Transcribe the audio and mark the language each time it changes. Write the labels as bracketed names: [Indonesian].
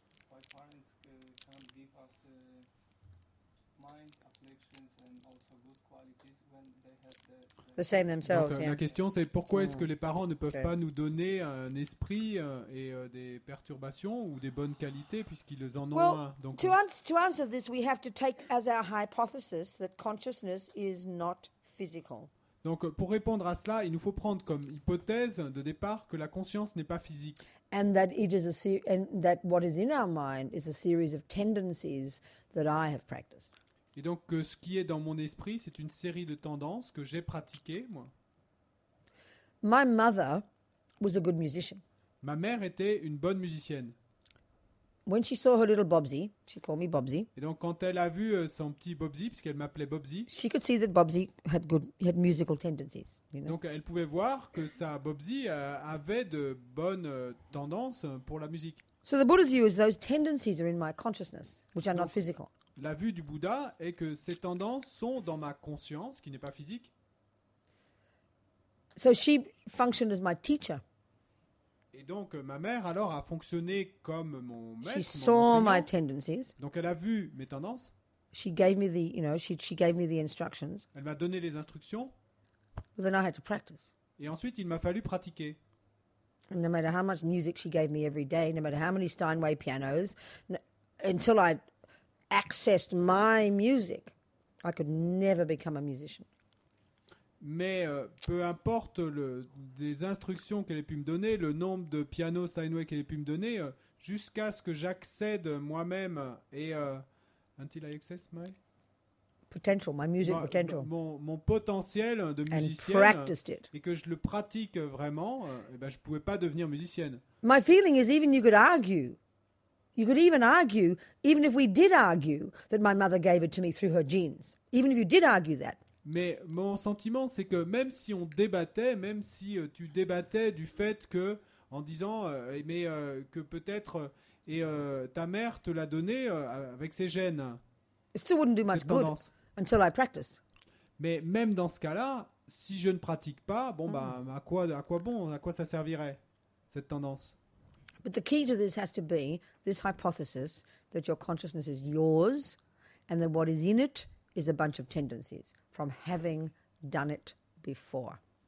[English] Why parents can't give us mind, afflictions and also good qualities when they have The same themselves, [French] Donc, [English] yeah. [French] la question c'est pourquoi est-ce que les parents ne peuvent [English] Ok. [French] pas nous donner un esprit et des perturbations ou des bonnes qualités puisqu'ils en ont [English] Well, [French] un. Donc, [English] To answer this, we have to take as our hypothesis that consciousness is not physical. [French] pour répondre à cela, il nous faut prendre comme hypothèse de départ que la conscience n'est pas physique. [English] And that it is and that what is in our mind is a series of tendencies that I have practiced. [French] Et donc ce qui est dans mon esprit, c'est une série de tendances que j'ai pratiquées, moi. [English] My mother was a good musician. [French] Ma mère était une bonne musicienne. [English] When she saw her little Bobsy, she called me Bobsy, [French] Et donc quand elle a vu son petit Bobsy, puisqu'elle m'appelait Bobsy, [English] she could see that Bobsy had musical tendencies. You know? [French] donc elle pouvait voir que sa Bobsy avait de bonnes tendances pour la musique. [English] So the Buddha's view is those tendencies are in my consciousness, which are not physical. [French] La vue du Bouddha est que ces tendances sont dans ma conscience, qui n'est pas physique. [English] So she functioned as my teacher. [French] Et donc ma mère alors a fonctionné comme mon [English] She [French] maître, [English] saw my [French] enseignant. [English] tendencies. [French] Donc elle a vu mes tendances, [English] She gave me she gave me the instructions. [French] elle m'a donné les instructions, [English] Well, then I had to practice. [French] et ensuite il m'a fallu pratiquer. [English] And no matter how much music she gave me every day, no matter how many Steinway pianos, until I accessed my music, I could never become a musician. [French] Mais peu importe les instructions qu'elle ait pu me donner, le nombre de pianos Steinway qu'elle ait pu me donner, jusqu'à ce que j'accède moi-même et [English] until I access my My music potential. [French] mon potentiel de [English] And [French] musicienne [English] practiced it. [French] et que je le pratique vraiment, je pouvais pas devenir musicienne. [English] My feeling is even you could argue. You could even argue, even if we did argue, that my mother gave it to me through her genes. Even if you did argue that. [French] Mais mon sentiment, c'est que même si on débattait, même si tu débattais du fait que, en disant, que peut-être ta mère te l'a donné avec ses gènes, [English] It still wouldn't do much [French] cette [English] good [French] tendance. [English] until I practice. [French] Mais même dans ce cas-là, si je ne pratique pas, à quoi ça servirait cette tendance? [English] But the key to this has to be this hypothesis that your consciousness is yours and that what is in it is a bunch of tendencies from having done it before.